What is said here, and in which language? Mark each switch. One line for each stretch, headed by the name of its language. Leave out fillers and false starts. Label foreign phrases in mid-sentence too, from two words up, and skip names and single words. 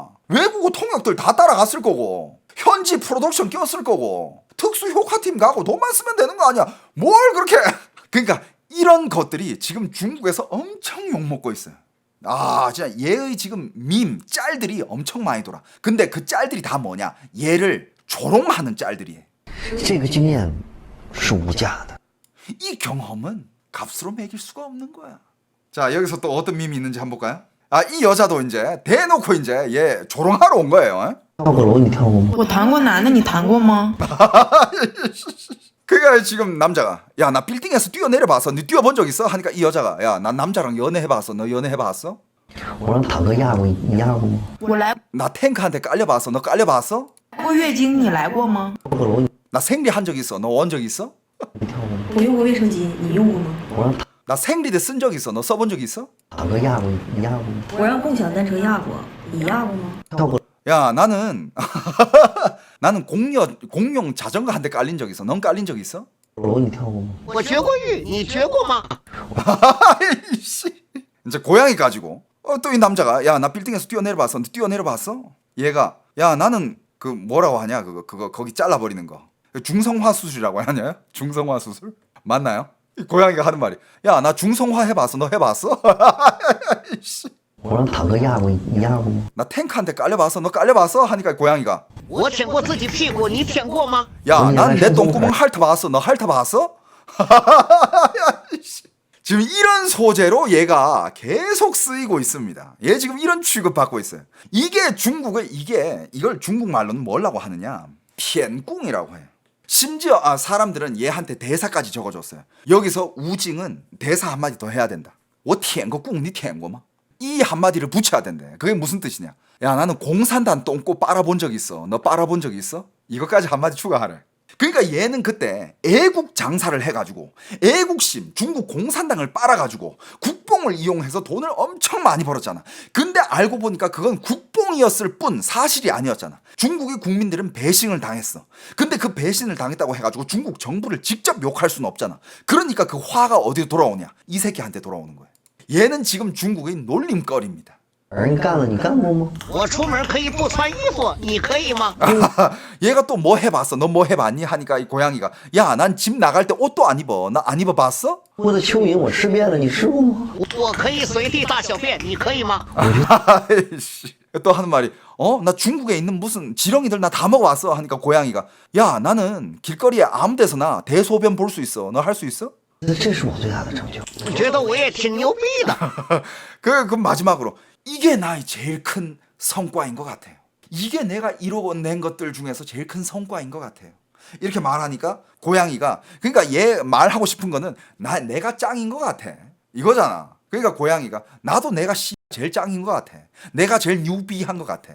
Korean: 외국어 통역들 다 따라갔을 거고, 현지 프로덕션 꼈을 거고, 특수 효과팀 가고 돈만 쓰면 되는 거 아니야. 뭘 그렇게. 그러니까, 이런 것들이 지금 중국에서 엄청 욕먹고 있어요. 아, 진짜 얘의 지금 밈, 짤들이 엄청 많이 돌아. 근데 그 짤들이 다 뭐냐? 얘를 조롱하는 짤들이에요.
Chinese: 这个经验是无价的。
Korean: 이 경험은 값으로 매길 수가 없는 거야. 자, 여기서 또 어떤 밈이 있는지 한번 볼까요? 아, 이 여자도 이제 대놓고 이제 얘 조롱하러 온 거예요.
Chinese: 跳过楼你跳过吗？我谈过男的，你谈过吗？
Korean: 그러니까 지금 남자가 야, 나 빌딩에서 뛰어내려봤어. 너 뛰어본 적 있어? 하니까 이 여자가 야, 난 남자랑 연애해봤어. 너 연애해봤어?
Chinese: 我让坦克压过你压过吗？我来
Korean: 나 탱크한테 깔려봤어. 너 깔려봤어?
Chinese: 过月经，你来过吗？跳过楼你
Korean: 나 생리한 적 있어. 너 원 적 있어?
Chinese: 跳过吗？我用过卫生巾，你用过吗？我让
Korean: 나 생리대 쓴 적 있어. 너 써본 적 있어?
Chinese: 坦克压过你压过吗？我让共享单车压过，你压过吗？跳过
Korean: 야, 나는 나는 공용 자전거 한 대 깔린 적 있어. 넌 깔린 적 있어?
Chinese: 楼你跳过吗？我学过玉，你学过吗？
Korean: 아이씨. 이제 고양이 가지고 또 이 남자가 야, 나 빌딩에서 뛰어내려봤어. 너 뛰어내려봤어? 얘가 야, 나는 그 뭐라고 하냐? 그거 거기 잘라버리는 거. 중성화 수술이라고 하냐? 중성화 수술? 맞나요? 이 고양이가 하는 말이 야, 나 중성화 해봤어. 너 해봤어? 아이씨.
Chinese: 我让坦克压过你压过吗？
Korean: 나 탱크한테 깔려봤어. 너 깔려봤어? 하니까 고양이가
Chinese: 我舔过自己屁股，你舔过吗？
Korean: 야, 난 내 똥구멍 핥아봤어. 너 핥아봤어? 지금 이런 소재로 얘가 계속 쓰이고 있습니다. 얘 지금 이런 취급받고 있어요. 이게 중국의 이걸 중국말로는 뭐라고 하느냐? 피엔꿍이라고 해요. 심지어 사람들은 얘한테 대사까지 적어줬어요. 여기서 우징은 대사 한마디 더 해야 된다.
Chinese: 我舔过꿍你舔过吗?
Korean: 이 한마디를 붙여야 된대. 그게 무슨 뜻이냐? 야, 나는 공산당 똥꼬 빨아본 적 있어. 너 빨아본 적 있어? 이것까지 한마디 추가하래. 그러니까 얘는 그때 애국 장사를 해가지고 애국심, 중국 공산당을 빨아가지고 국뽕을 이용해서 돈을 엄청 많이 벌었잖아. 근데 알고 보니까 그건 국뽕이었을 뿐 사실이 아니었잖아. 중국의 국민들은 배신을 당했어. 근데 그 배신을 당했다고 해가지고 중국 정부를 직접 욕할 수는 없잖아. 그러니까 그 화가 어디로 돌아오냐? 이 새끼한테 돌아오는 거야. 얘는 지금 중국의 놀림거리입니다.
Chinese: 人干了你干过吗？我出门可以不穿衣服，你可以吗？
Korean: 얘가 또 뭐 해봤어? 너 뭐 해봤니? 하니까 이 고양이가 야, 난 집 나갈 때 옷도 안 입어. 나 안 입어봤어?
Chinese: 我的蚯蚓我吃遍了，你吃过吗？我可以随地大小便，你可以吗？
Korean: 아이씨. 또 하는 말이 나 중국에 있는 무슨 지렁이들 나 다 먹어왔어. 하니까 고양이가 야, 나는 길거리에 아무 데서나 대소변 볼 수 있어. 너 할 수 있어?
Chinese: 这是我最大的成就。我觉得我也挺牛逼的。
Korean: 그 마지막으로 이게 나의 제일 큰 성과인 것 같아요. 이게 내가 이뤄낸 것들 중에서 제일 큰 성과인 것 같아요. 이렇게 말하니까 고양이가 그러니까 얘 말하고 싶은 거는 내가 짱인 것 같아 이거잖아. 그러니까 고양이가 나도 내가 제일 짱인 것 같아. 내가 제일 뉴비한 것 같아.